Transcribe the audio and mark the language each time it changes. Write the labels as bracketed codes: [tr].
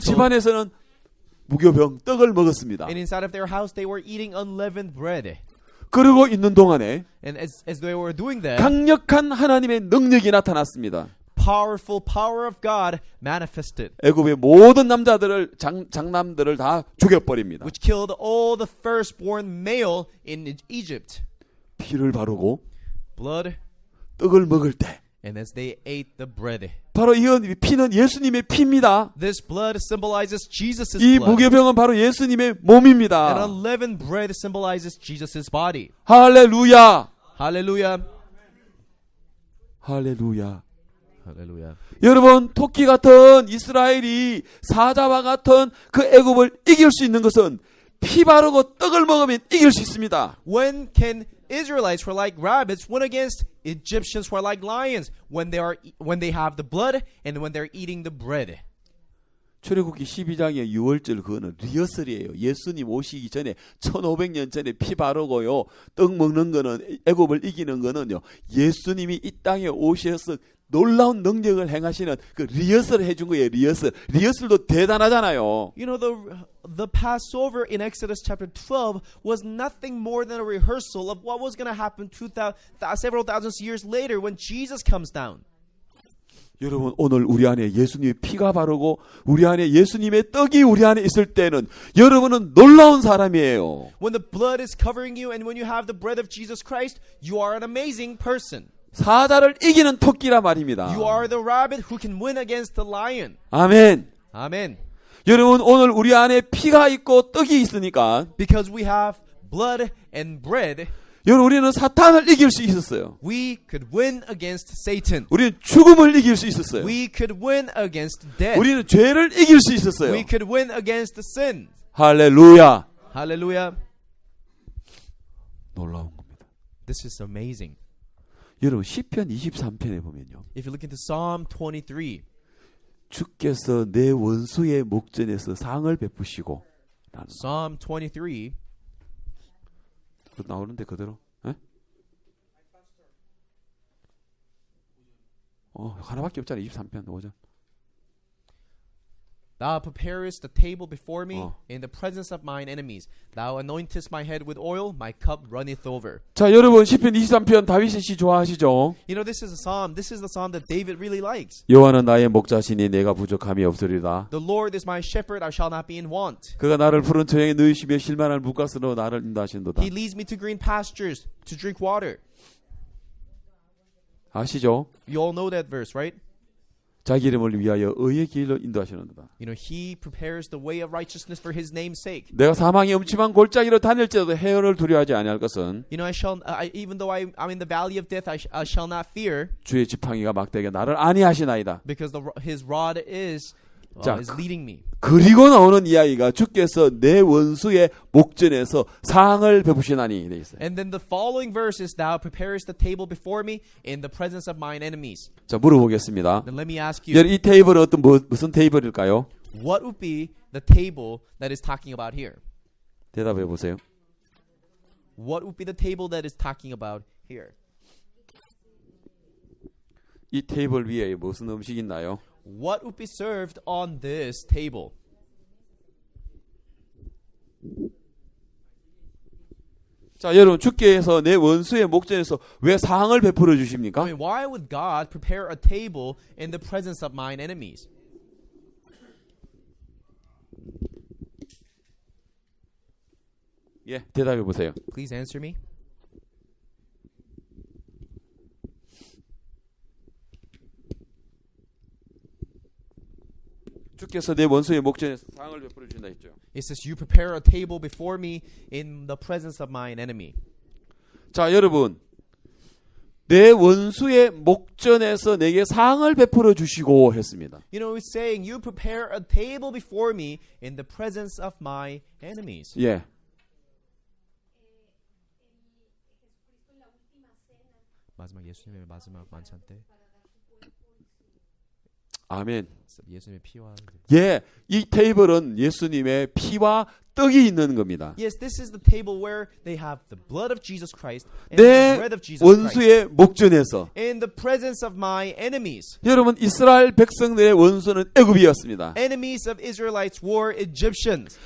[ko] 집안에서는 무교병 떡을 먹었습니다. [en] and inside of their house they were eating unleavened bread. [ko] 그러고 있는 동안에 [en] And as they were doing that, [ko] 강력한 하나님의 능력이 나타났습니다. [en] powerful power of God manifested, [ko] 애굽의 모든 남자들을 장남들을 다 죽여버립니다. [en] which killed all the firstborn male in Egypt. [ko] 피를 바르고 [en] Blood, [ko] 떡을 먹을 때 [en] and as they ate the bread. [ko] 바로 이 피는 예수님의 피입니다. [en] This blood symbolizes Jesus' [ko] 이 [en] blood. [ko] 무교병은 바로 예수님의 [en] And [ko] 몸입니다. [en] unleavened bread symbolizes Jesus' body. [ko] 할렐루야. [en] Hallelujah. [ko] 할렐루야. [en] Hallelujah. [ko] 여러분 토끼 같은 이스라엘이 사자와 같은 그 애굽을 이길 수 있는 것은 피 바르고 떡을 먹으면 이길 수 있습니다. [en] When can Israelites who are like rabbits win against Egyptians who are like lions? When they have the blood and when they're eating the bread. [ko] 출애굽기 12장의 6월절 그거는 리허설이에요. 예수님 오시기 전에 1500년 전에 피 바르고요. 떡 먹는 거는 애굽을 이기는 거는요. 예수님이 이 땅에 오셔서 놀라운 능력을 행하시는 그 리허설을 해준 거예요. 리허설도 대단하잖아요. [en] You know, the Passover in Exodus chapter 12 was nothing more than a rehearsal of what was going to happen several thousand years later when Jesus comes down. [ko] 여러분 오늘 우리 안에 예수님의 피가 바르고 우리 안에 예수님의 떡이 우리 안에 있을 때는 여러분은 놀라운 사람이에요. [en] When the blood is covering you and when you have the bread of Jesus Christ, you are an amazing person. [ko] 사자를 이기는 토끼라 말입니다. [en] You are the rabbit who can win against the lion. [ko] 아멘. [en] Amen. [ko] 여러분 오늘 우리 안에 피가 있고 떡이 있으니까 [en] Because we have blood and bread, [ko] 여러분 우리는 사탄을 이길 수 있었어요. [en] we could win against Satan. [ko] 우리는 죽음을 이길 수 있었어요. [en] We could win against death. [ko] 우리는 죄를 이길 수 있었어요. [en] We could win against the sin. [ko] 할렐루야. [en] Hallelujah. [ko] 놀라운 겁니다. [en] This is amazing. [ko] 여러분 시편 23편에 보면요. [en] If you look into Psalm 23, [ko] 주께서 내 원수의 목전에서 상을 베푸시고 라는 [en] Psalm 23, [ko] 나오는데 그대로. 에? 하나밖에 없잖아. 23편 5절. [en] Thou preparest the table before me 어. in the presence of mine enemies. Thou anointest my head with oil, my cup runneth over. [ko] 자, 여러분 시편 23편 다윗의 시 좋아하시죠? [en] You know, this is the psalm that David really likes. [ko] 여호와는 나의 목자시니 내가 부족함이 없으리라. [en] The Lord is my shepherd, I shall not be in want. [ko] 그가 나를 푸른 초장에 누이시며 실만한 물가스로 나를 인도하신도다. [en] He leads me to green pastures to drink water. [ko] 아시죠? [en] You all know that verse, right? [ko] 자기 이름을 위하여 의의 길로 인도하시는도다. [en] You know, he prepares the way of righteousness for his name's sake. [ko] 내가 사망의 음침한 골짜기로 다닐지라도 해열을 두려워하지 아니할 것은 [en] You know, even though I'm in the valley of death, I shall not fear, [ko] 주의 지팡이가 막대기가 나를 안위하시나이다. [en] because his rod is [ko] 자, [en] leading me. [ko] 그리고 나오는 이야기가 주께서 내 원수의 목전에서 상을 베푸시나니 돼 있어요. [en] And then the following verse is, Thou preparest the table before me in the presence of mine enemies. [ko] 자, 물어보겠습니다. [en] Then let me ask you, [ko] 이 테이블은 무슨 테이블일까요? [en] what would be the table that is talking about here? [ko] 대답해 보세요. [en] What would be the table that is talking about here? [ko] 이 테이블 위에 무슨 음식이 있나요? [en] What would be served on this table? [ko] 자, 여러분 주께서 내 원수의 목전에서 왜 상을 베풀어 주십니까? [en] I mean, why would God prepare a table in the presence of mine enemies? [ko] 예, 대답해 보세요. [en] Please answer me. [ko] 주께서 내 원수의 목전에서 상을 베풀어 주신다 했죠. [en] It says, you prepare a table before me in the presence of mine enemy. [ko] 자, 여러분. 내 원수의 목전에서 내게 상을 베풀어 주시고 했습니다. [en] You know, it's saying, you prepare a table before me in the presence of my enemies. [ko] 예. 마지막 예수님의 마지막 만찬 때 아멘. 예수님의 피와 예, 이 테이블은 예수님의 피와 떡이 있는 겁니다. [en] Yes, this is the table where they have the blood of Jesus Christ and the [ko] 내 [en] bread of Jesus Christ [ko] 원수의 목전에서 [en] in the presence of my enemies. [ko] 여러분 이스라엘 백성들의 원수는 애굽이었습니다. [en] Enemies of Israelites were Egyptians,